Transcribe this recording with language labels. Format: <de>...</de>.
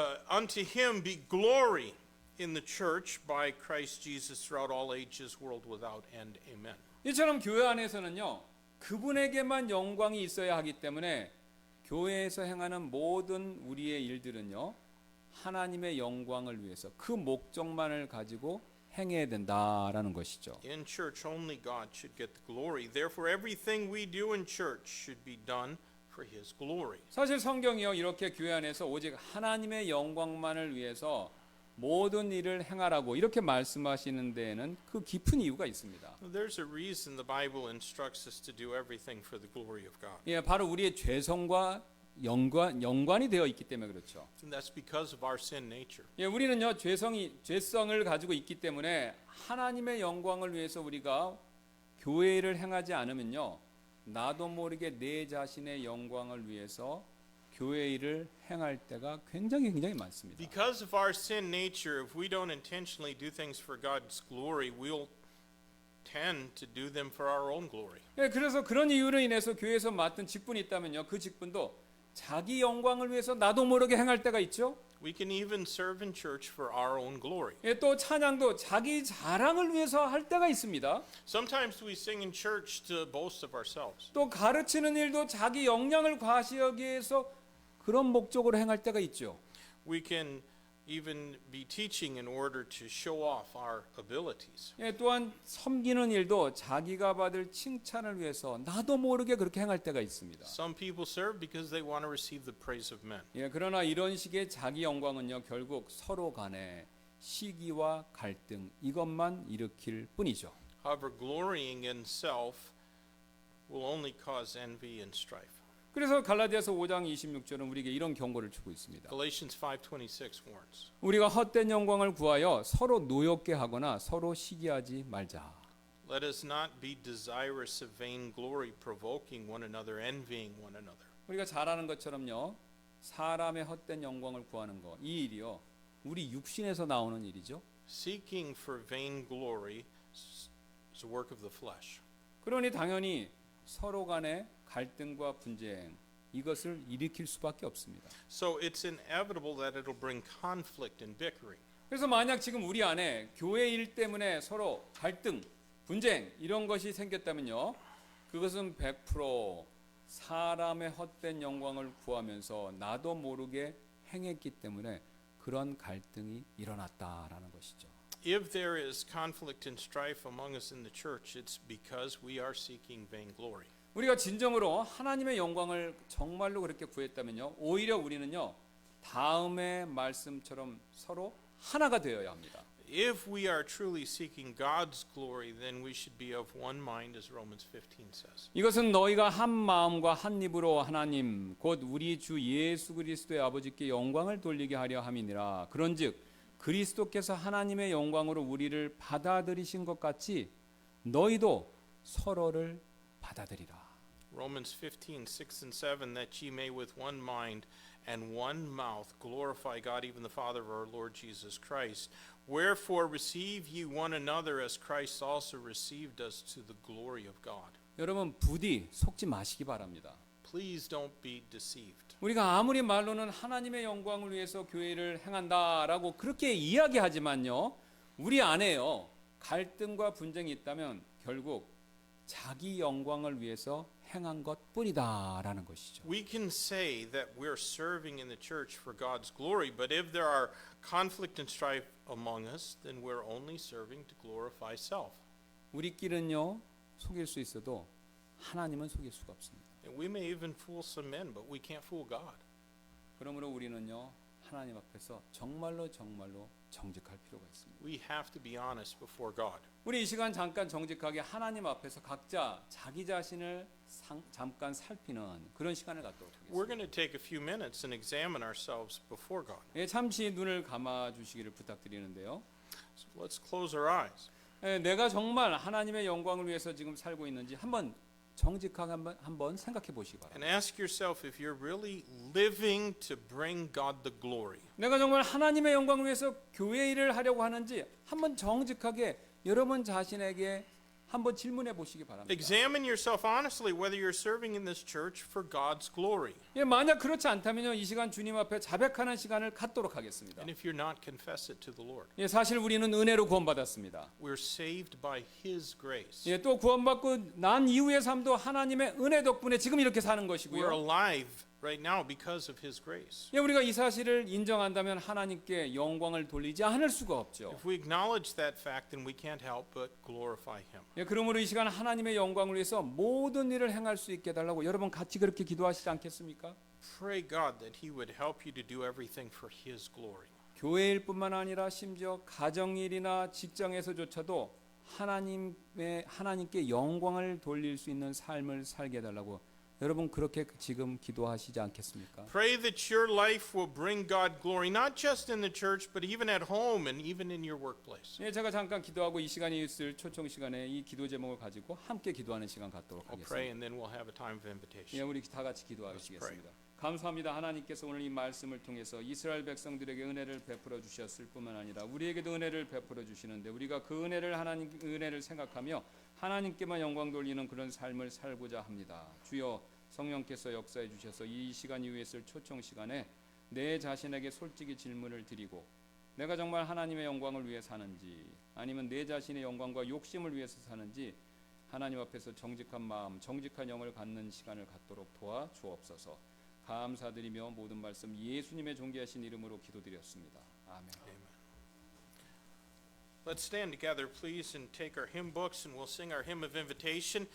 <en>Unto him be glory in the church by Christ Jesus throughout all ages, world without end. Amen.</en> <ko>이처럼 교회 안에서는요, 그분에게만 영광이 있어야 하기 때문에 교회에서 행하는 모든 우리의 일들은요, 하나님의 영광을 위해서 그 목적만을 가지고 행해야 된다라는 것이죠.</ko> <en>In church, only God should get the glory. Therefore, everything we do in church should be done for His glory.</en> <ko>사실 성경이요, 이렇게 교회 안에서 오직 하나님의 영광만을 위해서 모든 일을 행하라고 이렇게 말씀하시는 데에는 그 깊은 이유가 있습니다.</ko> <en>There's a reason the Bible instructs us to do everything for the glory of God.</en> <ko>예, 바로 우리의 죄성과 연관이 되어 있기 때문에 그렇죠.</ko> <en>And that's because of our sin nature.</en> <ko>예, 우리는요 죄성을 가지고 있기 때문에 하나님의 영광을 위해서 우리가 교회를 행하지 않으면요, 나도 모르게 내 자신의 영광을 위해서 교회 일을 행할 때가 굉장히 많습니다.</ko> <en>Because of our sin nature, if we don't intentionally do things for God's glory, we'll tend to do them for our own glory.</en> <ko>예, 그래서 그런 이유로 인해서 교회에서 맡은 직분이 있다면요, 그 직분도 자기 영광을 위해서 나도 모르게 행할 때가 있죠.</ko> <en>We can even serve in church for our own glory.</en> <ko>예, 또 찬양도 자기 자랑을 위해서 할 때가 있습니다.</ko> <en>Sometimes we sing in church to boast of ourselves.</en> <ko>또 가르치는 일도 자기 역량을 과시하기 위해서 그런 목적으로 행할 때가 있죠.</ko> <en>We can even be teaching in order to show off our abilities.</en> <ko>예, 또한 섬기는 일도 자기가 받을 칭찬을 위해서 나도 모르게 그렇게 행할 때가 있습니다.</ko> <en>Some people serve because they want to receive the praise of men.</en> <ko>예, 그러나 이런 식의 자기 영광은요, 결국 서로 간에 시기와 갈등 이것만 일으킬 뿐이죠.</ko> <en>However, glorying in self will only cause envy and strife.</en> <ko>그래서 갈라디아서 5장 26절은 우리에게 이런 경고를 주고 있습니다.</ko> <en>Galatians 5:26 warns.</en> <ko>우리가 헛된 영광을 구하여 서로 노엽게 하거나 서로 시기하지 말자.</ko> <en>Let us not be desirous of vain glory, provoking one another, envying one another.</en> <ko>우리가 잘 아는 것처럼요, 사람의 헛된 영광을 구하는 거, 이 일이요, 우리 육신에서 나오는 일이죠.</ko> <en>Seeking for vain glory is a work of the flesh.</en> <ko>그러니 당연히 서로 간의 갈등과 분쟁 이것을 일으킬 수밖에 없습니다.</ko> <en>So it's inevitable that it'll bring conflict and bickering.</en> <ko>그래서 만약 지금 우리 안에 교회 일 때문에 서로 갈등, 분쟁 이런 것이 생겼다면요, 그것은 100% 사람의 헛된 영광을 구하면서 나도 모르게 행했기 때문에 그런 갈등이 일어났다라는 것이죠.</ko> <en>If there is conflict and strife among us in the church, it's because we are seeking vain glory.</en> <ko>우리가 진정으로 하나님의 영광을 정말로 그렇게 구했다면요, 오히려 우리는요, 다음의 말씀처럼 서로 하나가 되어야 합니다.</ko> <en>If we are truly seeking God's glory, then we should be of one mind, as Romans 15 says.</en> <ko>이것은 너희가 한 마음과 한 입으로 하나님 곧 우리 주 예수 그리스도의 아버지께 영광을 돌리게 하려 함이니라. 그런즉 그리스도께서 하나님의 영광으로 우리를 받아들이신 것 같이 너희도 서로를 받아들이라.</ko> <en>Romans 15:6 and 7, that ye may with one mind and one mouth glorify God, even the Father of our Lord Jesus Christ. Wherefore receive ye one another as Christ also received us to the glory of God.</en> <ko>여러분 부디 속지 마시기 바랍니다.</ko> <en>Please don't be deceived.</en> <ko>우리가 아무리 말로는 하나님의 영광을 위해서 교회를 행한다라고 그렇게 이야기하지만요, 우리 안에요 갈등과 분쟁이 있다면 결국 자기 영광을 위해서 행한 것뿐이다라는 것이죠.</ko> <en>We can say that we're serving in the church for God's glory, but if there are conflict and strife among us, then we're only serving to glorify self.</en> <ko>우리끼리는요 속일 수 있어도 하나님은 속일 수가 없습니다.</ko> <en>And we may even fool some men, but we can't fool God.</en> <ko>그러므로 우리는요 하나님 앞에서 정말로 정직할 필요가 있습니다.</ko> <en>We have to be honest before God.</en> <ko>우리 이 시간 잠깐 정직하게 하나님 앞에서 각자 자기 자신을 잠깐 살피는 그런 시간을 갖도록</ko> <en>We're</en> <ko>하겠습니다.</ko> <en>going to take a few minutes and examine ourselves before God.</en> <ko>예, 잠시 눈을 감아 주시기를 부탁드리는데요.</ko> <en>So let's close our eyes.</en> <ko>예, 내가 정말 하나님의 영광을 위해서 지금 살고 있는지 한번 정직하게 한번 생각해 보시기 바랍니다.</ko> <en>And ask yourself if you're really living to bring God the glory.</en> <ko>내가 정말 하나님의 영광을 위해서 교회 일을 하려고 하는지 한번 정직하게 여러분 자신에게 한번 질문해 보시기 바랍니다.</ko> <en>Examine yourself honestly whether you're serving in this church for God's glory.</en> <ko>예, 만약 그렇지 않다면요, 이 시간 주님 앞에 자백하는 시간을 갖도록 하겠습니다.</ko> <en>And if you're not, confess it to the Lord.</en> <ko>예, 사실 우리는 은혜로 구원받았습니다.</ko> <en>We're saved by His grace.</en> <ko>예, 또 구원받고 난 이후의 삶도 하나님의 은혜 덕분에 지금 이렇게 사는</ko> <en>We're</en> <ko>것이고요.</ko> <en>alive right now because of His grace.</en> <ko>예, 우리가 이 사실을 인정한다면 하나님께 영광을 돌리지 않을 수가 없죠.</ko> <en>If we acknowledge that fact, then we can't help but glorify Him.</en> <ko>예, 그러므로 이 시간 하나님의 영광을 위해서 모든 일을 행할 수 있게 해달라고 여러분 같이 그렇게 기도하시지 않겠습니까?</ko> <en>Pray God that He would help you to do everything for His glory.</en> <ko>교회 일뿐만 아니라 심지어 가정일이나 직장에서조차도 하나님께 영광을 돌릴 수 있는 삶을 살게 해달라고 여러분 그렇게 지금 기도하시지 않겠습니까?</ko> <en>Pray that your life will bring God glory, not just in the church, but even at home and even in your workplace.</en> <ko>예, 제가 잠깐 기도하고 이 시간이 있을 초청 시간에 이 기도 제목을 가지고 함께 기도하는 시간 갖도록</ko> <en>I'll pray</en> <ko>하겠습니다.</ko> <en>and then we'll have a time of 예, invitation.</en> <ko>우리 다 같이 기도하시겠습니다. 감사합니다. 하나님께서 오늘 이 말씀을 통해서 이스라엘 백성들에게 은혜를 베풀어 주셨을 뿐만 아니라 우리에게도 은혜를 베풀어 주시는데 우리가 그 하나님 은혜를 생각하며 하나님께만 영광 돌리는 그런 삶을 살고자 합니다. 주여 성령께서 역사해 주셔서 이 시간 이후에 있을 초청 시간에 내 자신에게 솔직히 질문을 드리고 내가 정말 하나님의 영광을 위해 사는지 아니면 내 자신의 영광과 욕심을 위해서 사는지 하나님 앞에서 정직한 마음, 정직한 영을 갖는 시간을 갖도록 도와 주옵소서. 감사드리며 모든 말씀 예수님의 존귀하신 이름으로 기도드렸습니다. 아멘.</ko> <en>Amen. Let's stand together, please, and take our hymn books, and we'll sing our hymn of invitation.</en>